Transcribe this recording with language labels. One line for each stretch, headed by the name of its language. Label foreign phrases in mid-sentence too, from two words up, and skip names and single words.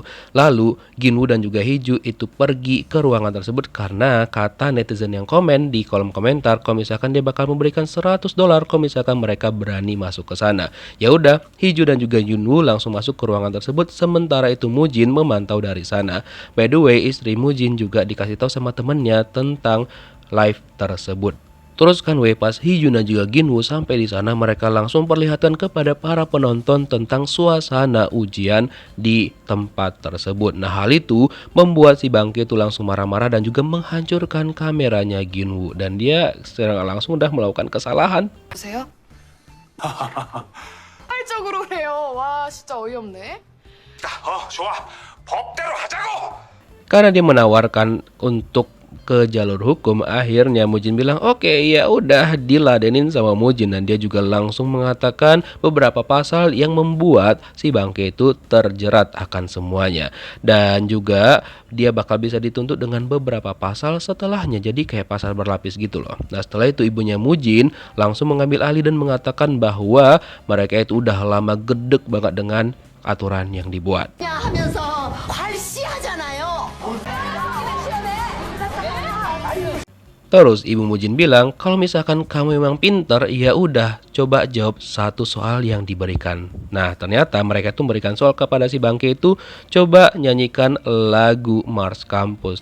Indonesian: Lalu Kyunwoo dan juga Hiju itu pergi ke ruangan tersebut karena kata netizen yang komen di kolom komentar kalau misalkan dia bakal memberikan $100 kalau misalkan mereka berani masuk ke sana. Ya udah, Hiju dan juga Kyunwoo langsung masuk ke ruangan tersebut sementara itu Mujin memantau dari sana.
English: By the way,
Indonesian: istri Mujin juga dikasih tahu sama temennya tentang live tersebut. Terus kan pas Hee-jun dan juga Ginwoo sampai di sana, mereka langsung perlihatkan kepada para penonton tentang suasana ujian di tempat tersebut. Nah, hal itu membuat si Bangke itu langsung marah-marah dan juga menghancurkan kameranya Ginwoo, dan dia secara langsung udah melakukan kesalahan.
Korean: 보세요. 활적으로 그래요. 와 진짜 어이없네. 좋아. 법대로 하자고.
Indonesian: Karena dia menawarkan untuk ke jalur hukum, akhirnya Mujin bilang oke, ya udah diladenin sama Mujin, dan dia juga langsung mengatakan beberapa pasal yang membuat si Bangke itu terjerat akan semuanya, dan juga dia bakal bisa dituntut dengan beberapa pasal setelahnya, jadi kayak pasal berlapis gitu loh. Nah, setelah itu ibunya Mujin langsung mengambil alih dan mengatakan bahwa mereka itu udah lama gedek banget dengan aturan yang dibuat.
Korean: 하면서 괄시하잖아요.
Indonesian: Terus ibu Mujin bilang kalau misalkan kamu memang pinter, ya udah coba jawab satu soal yang diberikan. Nah, ternyata mereka tuh memberikan soal kepada si Bangke itu, coba nyanyikan lagu Mars Campus.